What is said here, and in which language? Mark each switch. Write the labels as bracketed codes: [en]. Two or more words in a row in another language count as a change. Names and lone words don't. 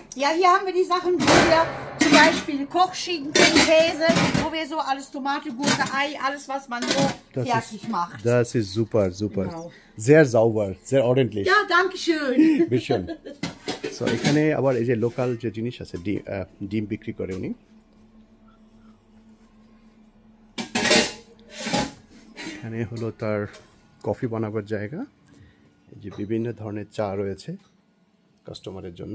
[de] Ja, hier haben wir die Sachen, wo wir zum Beispiel Kochschinken, Käse, wo wir so alles Tomate, Gurke, Ei, alles was man so fertig macht. Das ist super, super. Genau. Sehr sauber, sehr ordentlich. Ja, danke schön. Bisschen. So, [bn] এখানে আবার এই যে লোকাল যে জিনিস আছে, ডিম বিক্রি করে উনি। এখানে হলো তার কফি বানাবার জায়গা। এই যে বিভিন্ন ধরনের চা রয়েছে কাস্টমারের জন্য।